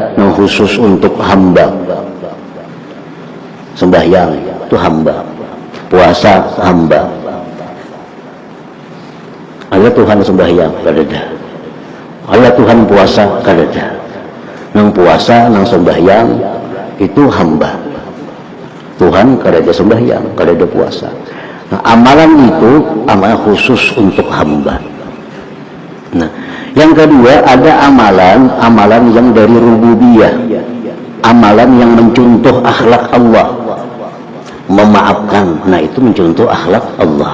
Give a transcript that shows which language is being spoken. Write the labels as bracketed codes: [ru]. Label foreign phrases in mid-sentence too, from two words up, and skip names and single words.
[id] yang khusus untuk hamba. Sembahyang itu hamba, puasa hamba. [bjn] Ada Tuhan sembahyang kadada, ada Tuhan puasa kadada. Nang puasa nang sembahyang itu hamba. Tuhan kadada sembahyang, kadada puasa. [id] Nah, amalan itu amalan khusus untuk hamba. Nah, yang kedua ada amalan yang dari rububiyah, amalan yang mencontoh akhlak Allah, memaafkan. Nah, itu mencontoh akhlak Allah.